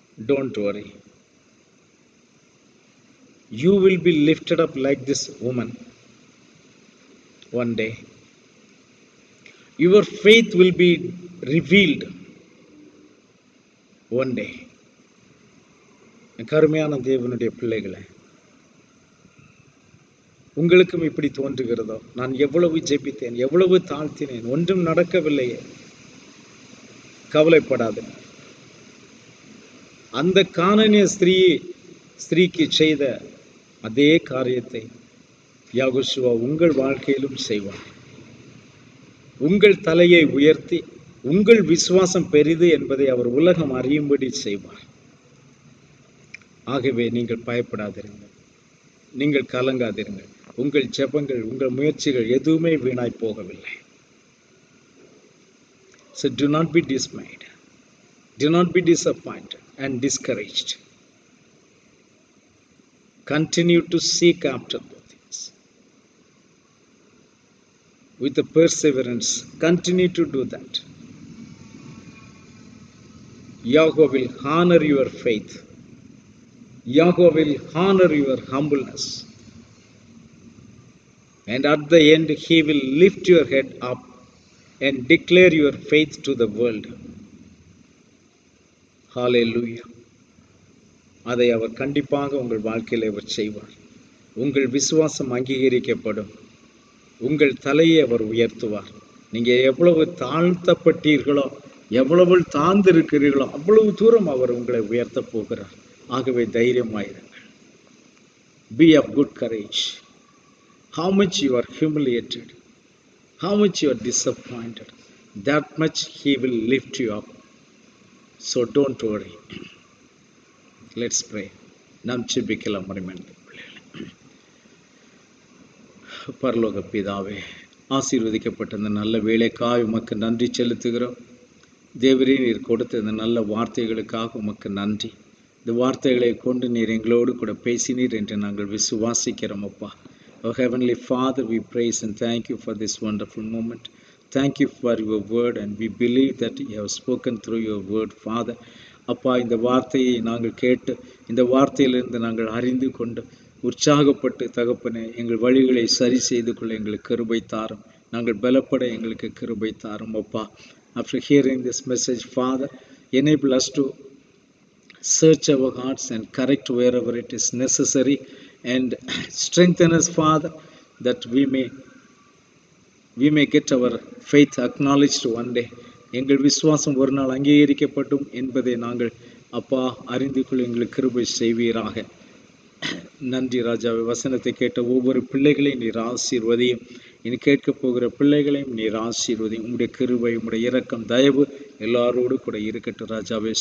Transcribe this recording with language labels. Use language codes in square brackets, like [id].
[en] Don't worry. You will be lifted up like this woman one day. Your faith will be revealed one day. [ta] கருமையான தேவனுடைய பிள்ளைகளே, உங்களுக்கும் இப்படி தோன்றுகிறதோ? நான் எவ்வளவு ஜெபித்தேன், எவ்வளவு தாழ்த்தினேன், ஒன்றும் நடக்கவில்லையே. கவலைப்படாது. அந்த கானானிய ஸ்திரீக்கு செய்த அதே காரியத்தை யாகோஷுவா உங்கள் வாழ்க்கையிலும் செய்வார். உங்கள் தலையை உயர்த்தி உங்கள் விசுவாசம் பெரிது என்பதை அவர் உலகம் அறியும்படி செய்வார். ஆகவே நீங்கள் பயப்படாதிருங்கள், நீங்கள் கலங்காதிருங்கள். உங்கள் ஜெபங்கள், உங்கள் முயற்சிகள் எதுவுமே வீணாய் போகவில்லை. [en] So do not be dismayed, do not be disappointed and discouraged. Continue to seek after the things with the perseverance. Continue to do that. Yahweh will honor your faith. Yahweh will honor your humbleness. And at the end, he will lift your head up and declare your faith to the world. Hallelujah. [ta] அதை அவர் கண்டிப்பாக உங்கள் வாழ்க்கையில் அவர் செய்வார். உங்கள் விசுவாசம் அங்கீகரிக்கப்படும். உங்கள் தலையை அவர் உயர்த்துவார். நீங்கள் எவ்வளவு தாழ்த்தப்பட்டீர்களோ, எவ்வளவு தாழ்ந்திருக்கிறீர்களோ, அவ்வளவு தூரம் அவர் உங்களை உயர்த்த போகிறார். ஆகவே தைரியமாயிருங்கள். [en] Be of good courage. How much you are humiliated, how much you are disappointed, that much he will lift you up. So don't worry. Let's pray. [ta] நாம் ஜெபிக்கலாம். பரலோக பிதாவே, ஆசீர்வதிக்கப்பட்ட இந்த நல்ல வேளைக்காக உமக்கு நன்றி செலுத்துகிறோம். தேவரே, நீர் கொடுத்த இந்த நல்ல வார்த்தைகளுக்காக உமக்கு நன்றி. இந்த வார்த்தைகளை கொண்டு நீர் எங்களோடு கூட பேசினீர் என்று நாங்கள் விசுவாசிக்கிறோம் அப்பா. [en] Oh Heavenly Father, we praise and thank you for this wonderful moment. Thank you for your word, and we believe that you have spoken through your word, Father. [ta] அப்பா, இந்த வார்த்தையை நாங்கள் கேட்டு, இந்த வார்த்தையிலிருந்து நாங்கள் அறிந்து கொண்டு உற்சாகப்பட்டு தகப்பனே, எங்கள் வழிகளை சரி செய்து கொள்ள எங்களுக்கு கிருபை தாரும். நாங்கள் பலப்பட எங்களுக்கு கிருபை தாரும் அப்பா. [en] After hearing this message, Father, enable us to search our hearts and correct wherever it is necessary, and strengthen us, Father, that we may get our faith acknowledged one day. [ta] எங்கள் விசுவாசம் ஒரு நாள் அங்கீகரிக்கப்படும் என்பதை நாங்கள் அப்பா அறிந்து கொள்ள எங்களுக்கு கிருபை செய்வீராக. நன்றி ராஜாவே. வசனத்தை கேட்ட ஒவ்வொரு பிள்ளைகளையும் நீர் ஆசீர்வதியும். இனி கேட்க போகிற பிள்ளைகளையும் நீர் ஆசீர்வதியும். உம்முடைய கிருபை, உம்முடைய இரக்கம், தயவு எல்லாரோடு கூட இருக்கட்டும் ராஜாவே.